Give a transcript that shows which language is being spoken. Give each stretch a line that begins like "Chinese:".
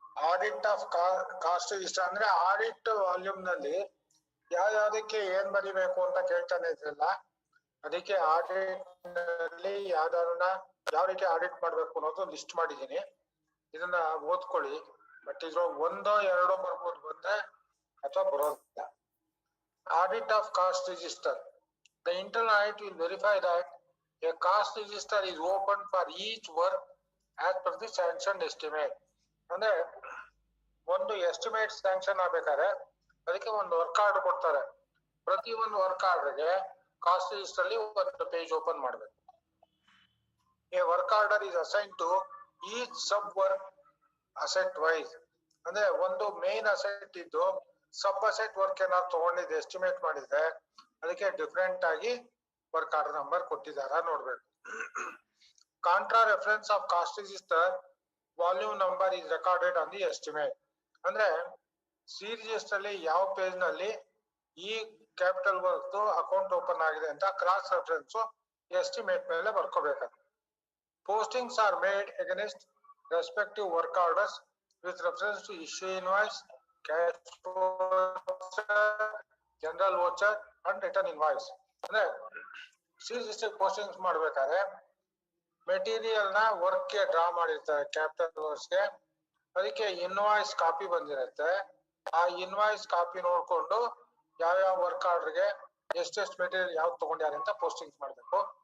Kannada: Audit of cost register ಅಂದ್ರೆ audit volume ನಲ್ಲಿ ಯಾವ್ದಕ್ಕೆ ಏನ್ ಬರಿಬೇಕು ಅಂತ ಕೇಳ್ತಾನೆ ಇದ್ರಲ್ಲ, ಅದಕ್ಕೆ ಆಡಿಟ್ ನಲ್ಲಿ ಯಾವ್ದಾರನ್ನ ಯಾವ ರೀತಿ ಆಡಿಟ್ ಮಾಡ್ಬೇಕು ಅನ್ನೋದು ಲಿಸ್ಟ್ ಮಾಡಿದೀನಿ. ಇದನ್ನ ಓದ್ಕೊಳ್ಳಿ. ಬಟ್ ಇದ್ರ ಒಂದೋ ಎರಡೋ ಬರ್ಬೋದು ಬಂದ್ರೆ ಅಥವಾ ಬರೋದಿಲ್ಲ.
English: Audit of cost register. The internal audit will verify that a cost register is open for each work as per the sanctioned estimate.
Kannada: ಅಂದ್ರೆ ಒಂದು ಎಸ್ಟಿಮೇಟ್ ಸ್ಯಾಂಕ್ಷನ್ ಆಗ್ಬೇಕಾದ್ರೆ ಅದಕ್ಕೆ ಒಂದು ವರ್ಕ್ ಆರ್ಡರ್ ಕೊಡ್ತಾರೆ. ಪ್ರತಿ ಒಂದು ವರ್ಕ್ ಆರ್ಡರ್ಗೆ ಕಾಸ್ಟ್ ರಿಜಿಸ್ಟರ್ ಅಲ್ಲಿ ಒಂದು ಪೇಜ್ ಓಪನ್ ಮಾಡಬೇಕು.
English: A work order is assigned to each sub work asset wise.
Kannada: ಅಂದ್ರೆ ಒಂದು ಮೇನ್ ಅಸೆಟ್ ಇದ್ದು ಸಬ್ ಅಸೆಟ್ ವರ್ಕ್ ಏನಾದ್ರು ತಗೊಂಡಿದ್ದು ಎಸ್ಟಿಮೇಟ್ ಮಾಡಿದ್ರೆ ಅದಕ್ಕೆ ಡಿಫರೆಂಟ್ ಆಗಿ ವರ್ಕ್ ಆರ್ಡರ್ ನಂಬರ್ ಕೊಟ್ಟಿದಾರ ನೋಡ್ಬೇಕು.
English: Contra reference of cost register volume number is recorded on the estimate.
Kannada: ಅಂದ್ರೆ ಸಿ ರಿಜಿಸ್ಟರ್ ಅಲ್ಲಿ ಯಾವ ಪೇಜ್ ನಲ್ಲಿ ಈ ಕ್ಯಾಪಿಟಲ್ ವರ್ಕ್ ಅಕೌಂಟ್ ಓಪನ್ ಆಗಿದೆ ಅಂತ ಕ್ರಾಸ್ ರೆಫರೆನ್ಸ್ ಎಸ್ಟಿಮೇಟ್ ಮೇಲೆ ಬರ್ಕೋಬೇಕಾಗುತ್ತೆ.
English: Postings are made against respective work orders with reference to issue invoice, cash voucher, general voucher and return invoice.
Kannada: ಅಂದ್ರೆ C postings ಮಾಡ್ಬೇಕಾದ್ರೆ material ನ ವರ್ಕ್ ಗೆ draw ಮಾಡಿರ್ತಾರೆ capital works ಗೆ, ಅದಕ್ಕೆ ಇನ್ವಾಯ್ಸ್ ಕಾಪಿ ಬಂದಿರುತ್ತೆ. ಆ ಇನ್ವಾಯ್ಸ್ ಕಾಪಿ ನೋಡ್ಕೊಂಡು ಯಾವ್ಯಾವ ವರ್ಕ್ ಆರ್ಡರ್ಗೆ ಎಷ್ಟೆಷ್ಟು ಮೆಟೀರಿಯಲ್ ಯಾವ್ದು ತಗೊಂಡ್ಯಾರೆ ಅಂತ ಪೋಸ್ಟಿಂಗ್ಸ್ ಮಾಡ್ಬೇಕು.